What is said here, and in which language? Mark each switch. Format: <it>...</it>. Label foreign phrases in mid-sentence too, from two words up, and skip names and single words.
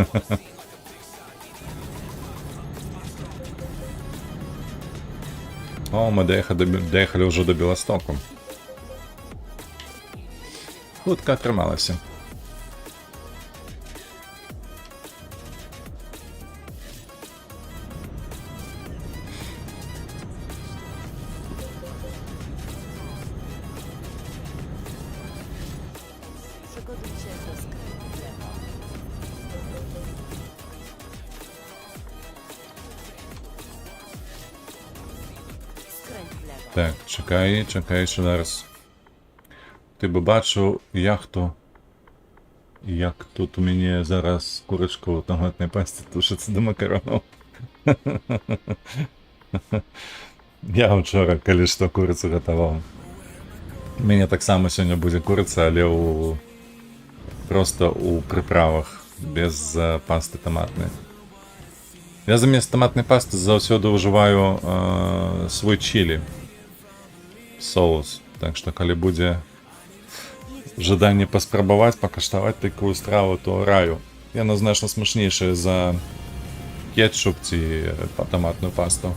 <be>О, мы доехали ўжо до Беластоку. Хутка атрымалася.</be> <pl>Przygotuj się do skrętu w lewo. Skręć w lewo.</pl> <uk>Так, чекай ще зараз. Ти би бачив, як тут у мене зараз курочка у томатній пасті тушиться до макаронів. Я вчора, коли що, курицю готував. У мене так само сьогодні буде куриця, але просто у приправах, без пасти томатної.</uk> <be>Я</be> <uk>замість томатної пасти</uk> <be>заўсёды ўжываю свой чили соус. Так што калі будзе жаданне паспрабаваць, пакаштаваць такую страву, то раю. Яна значна смачнейшая за кетчуп ці томатную пасту.</be>